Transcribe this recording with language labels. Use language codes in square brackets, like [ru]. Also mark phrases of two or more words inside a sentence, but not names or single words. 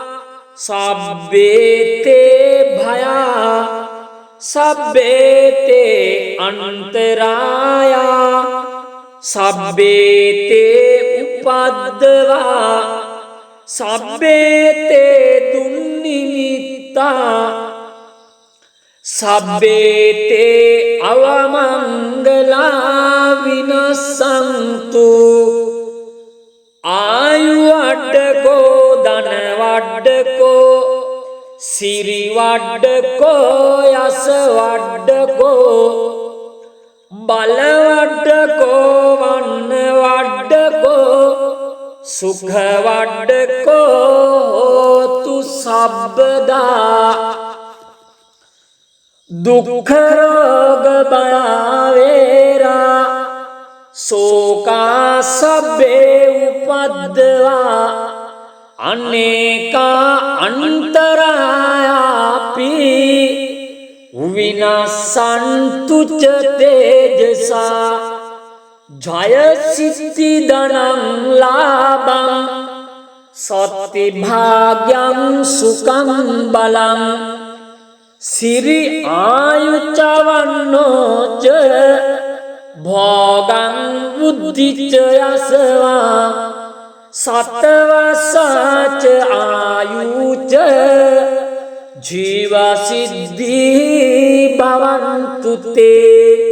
[pi] සබ්බේතේ භයා සබ්බේතේ අන්තරායා සබ්බේතේ උපද්දවා සබ්බේතේ දුන්නිමිත්තා සබ්බේතේ අවමංගලා විනස්සන්තු ආයු වඩ්ඩකෝ ධන වඩ්ඩකෝ සිරි වඩ්ඩකෝ යස වඩ්ඩකෝ බල වඩ්ඩකෝ වන්න වඩ්ඩකෝ සුඛ වඩ්ඩකෝ හෝතු සබ්බදා දුක්ඛ රෝග බයවේරා සෝකා සබ්බේ උපද්දවා අනේකා අන්තරායාපි විනස්සන්තු ච තේජසා ජය සිද්ධි ධනං ලාභං සත්ති භාග්‍යං සුඛං බලං සිරි ආයුචවන්නෝච භෝගං බුද්ධිච යසවා සතවසාච ආයුච ජීව සිද්ධි භවන්තු තේ